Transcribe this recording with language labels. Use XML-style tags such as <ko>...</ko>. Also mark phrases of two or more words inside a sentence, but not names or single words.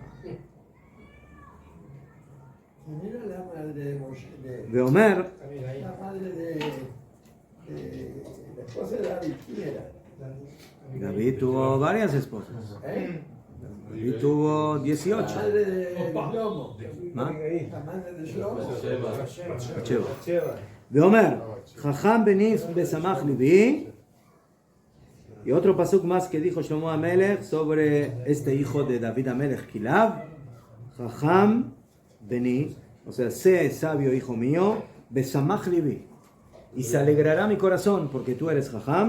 <es>¿Quién era la madre de Moshe? De Omer, La madre de la esposa de David, ¿quién era? David tuvo varias esposas. David tuvo 18. La madre de Shlomo. ¿Ah? La madre de Shlomo. Sheva.</es> <he>De Omer, חכם בני ושמח לבי.</he> <es>Y otro pasuk más que dijo Shlomo HaMelech sobre este hijo de David HaMelech, Kilab.</es> <he>חכם בני,</he> <es>o sea, sé sabio, hijo mío,</es> <he>ושמח לבי.</he> <es>Y se alegrará mi corazón porque tú eres Jajam.</es>